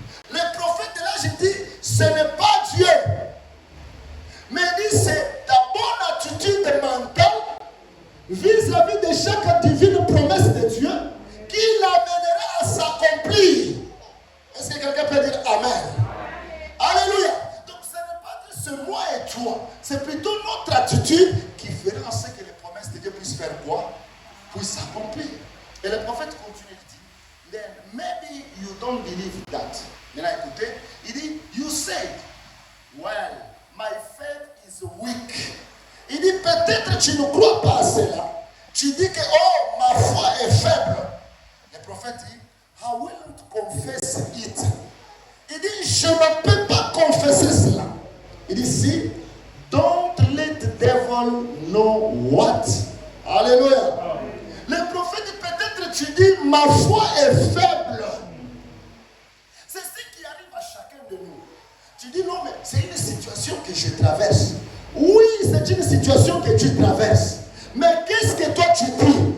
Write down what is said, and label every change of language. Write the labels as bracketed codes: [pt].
[fr] Le prophète de là, je dis, ce n'est pas Dieu. Mais il dit, c'est ta bonne attitude mentale vis-à-vis de chaque divine promesse de Dieu qui l'amènera à s'accomplir. Est-ce que quelqu'un peut dire Amen? Alléluia. Donc ce n'est pas c'est moi et toi. C'est plutôt notre attitude qui fera en sorte que les promesses de Dieu puissent faire quoi? Puissent s'accomplir. Et le prophète continue, il dit, [en] then maybe you don't believe that. [fr] Maintenant écoutez, il dit, [en] you said, well, my faith is weak. [fr] Il dit, peut-être tu ne crois pas à cela. Tu dis que, oh, ma foi est faible. Le prophète dit, [en] I won't confess it. [fr] Il dit, je ne peux pas confesser cela. Il dit, si, [en] don't let the devil know what. [fr] Alléluia. Le prophète dit, peut-être tu dis, ma foi est faible. C'est ce qui arrive à chacun de nous. Tu dis, non, mais c'est une situation que je traverse. Oui, c'est une situation que tu traverses. Mais qu'est-ce que toi tu dis?